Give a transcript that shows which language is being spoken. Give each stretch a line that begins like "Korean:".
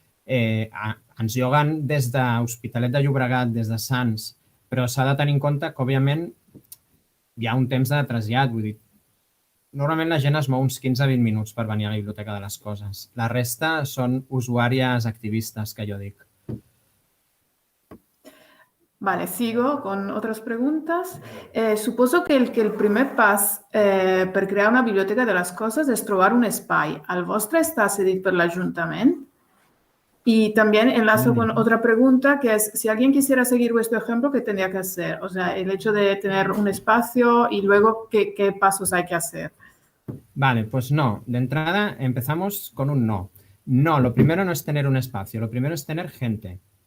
Catalan: Ens lloguen des d'Hospitalet de Llobregat, des de Sants, però s'ha de tenir en compte que, òbviament, hi ha un temps de trasllat, vull dir, normalment la gent es mou uns 15-20 minuts per venir a la Biblioteca de les Coses. La resta són usuàries activistes, que jo dic.
Spanish: Vale, sigo con otras preguntas.
Catalan: Suposo que el primer pas per crear una biblioteca de les coses és trobar un espai. El vostre està cedit per l'Ajuntament?
Spanish: Y también enlazo con otra pregunta, que es, si alguien quisiera seguir vuestro ejemplo, ¿qué tendría que hacer? O sea, el hecho de tener un espacio y luego, ¿qué pasos hay que hacer? Vale, pues no. De entrada empezamos con un no. No, lo primero no es tener un espacio, lo primero es tener gente.